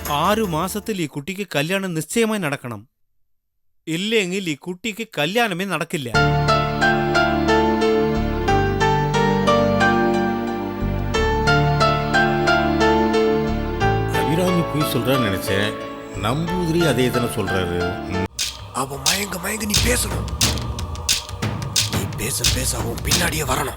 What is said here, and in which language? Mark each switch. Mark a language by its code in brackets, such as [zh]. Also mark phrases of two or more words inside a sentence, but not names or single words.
[ml] 6 മാസത്തിൽ ഈ കുട്ടിക്ക് കല്യാണം നിശ്ചയമായി നടക്കണം. ഇല്ലെങ്കിൽ ഈ കുട്ടിക്ക് കല്യാണമേ നടക്കില്ല. [ta] அபிராமி போய் சொல்றான்னு நினைச்சேன். நம்பூதிரி அதே தானே சொல்றாரு. அவன் மயங்க மயங்க நீ பேசணும். நீ பேச பேச அவன் பின்னாடியே வரணும்.